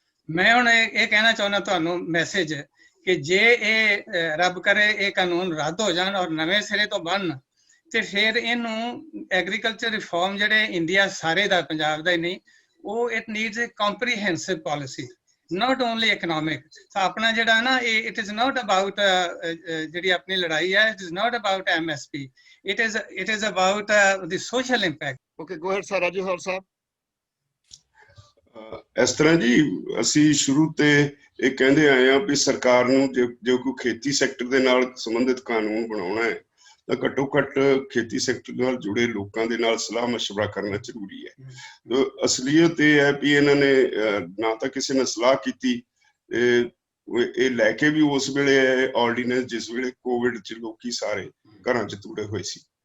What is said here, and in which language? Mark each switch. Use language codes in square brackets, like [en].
[pa] ਮੈਂ ਹੁਣ ਇਹ ਕਹਿਣਾ ਚਾਹੁੰਦਾ ਤੁਹਾਨੂੰ ਮੈਸੇਜ ਕਿ ਜੇ ਇਹ ਰੱਬ ਕਰੇ ਇਹ ਕਾਨੂੰਨ ਰੱਦ ਹੋ ਜਾਣ ਔਰ ਨਵੇਂ ਸਿਰੇ ਤੋਂ ਬਣਨ, ਤੇ ਫਿਰ ਇਹਨੂੰ ਐਗਰੀਕਲਚਰ ਰਿਫਾਰਮ ਜਿਹੜੇ ਇੰਡੀਆ ਸਾਰੇ ਦਾ, ਪੰਜਾਬ ਦਾ ਹੀ ਨਹੀਂ, ਉਹ [en] It needs a comprehensive policy, not only economic. So [pa] ਆਪਣਾ ਜਿਹੜਾ ਨਾ [en] it is not about [pa] ਜਿਹੜੀ ਆਪਣੀ ਲੜਾਈ ਹੈ, [en] it is not about MSP, it is about the social impact. Okay, go ahead sir, Rajewal ਸਾਹਿਬ। [pa] ਇਸ ਤਰ੍ਹਾਂ ਜੀ, ਅਸੀਂ ਸ਼ੁਰੂ ਤੇ ਇਹ ਕਹਿੰਦੇ ਆਏ ਆ ਵੀ ਸਰਕਾਰ ਨੂੰ ਜੇ ਕੋਈ ਖੇਤੀ ਸੈਕਟਰ ਦੇ ਨਾਲ ਸੰਬੰਧਿਤ ਕਾਨੂੰਨ ਬਣਾਉਣਾ ਹੈ ਤਾਂ ਘੱਟੋ ਘੱਟ ਖੇਤੀ ਸੈਕਟਰ ਨਾਲ ਜੁੜੇ ਲੋਕਾਂ ਦੇ ਨਾਲ ਸਲਾਹ ਮਸ਼ਵਰਾ ਕਰਨਾ ਜ਼ਰੂਰੀ ਹੈ। ਅਸਲੀਅਤ ਇਹ ਹੈ ਵੀ ਇਹਨਾਂ ਨੇ ਨਾ ਤਾਂ ਕਿਸੇ ਨੇ ਸਲਾਹ ਕੀਤੀ, ਇਹ ਲੈ ਕੇ ਵੀ ਉਸ ਵੇਲੇ ਆਰਡੀਨੈਂਸ ਜਿਸ ਵੇਲੇ ਕੋਵਿਡ 'ਚ ਲੋਕੀ ਸਾਰੇ ਘਰਾਂ 'ਚ ਤੁੜੇ ਹੋਏ ਸੀ,